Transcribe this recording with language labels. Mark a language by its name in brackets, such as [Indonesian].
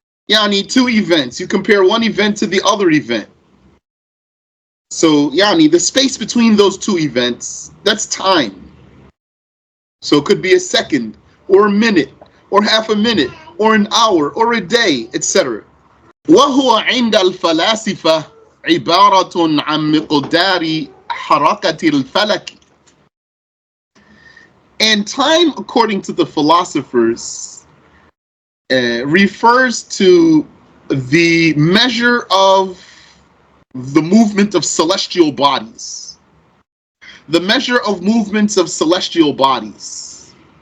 [English] Yani, two events. You compare one event to the other event. So, yani, the space between those two events, that's time. So it could be a second or a minute or half a minute or an hour or a day, etc. [Arabic] وهو عند الفلاسفة عبارة عن مقدار حركة الفلك. [English] And time, according to the philosophers, refers to the measure of the movement of celestial bodies. The measure of movements of celestial bodies.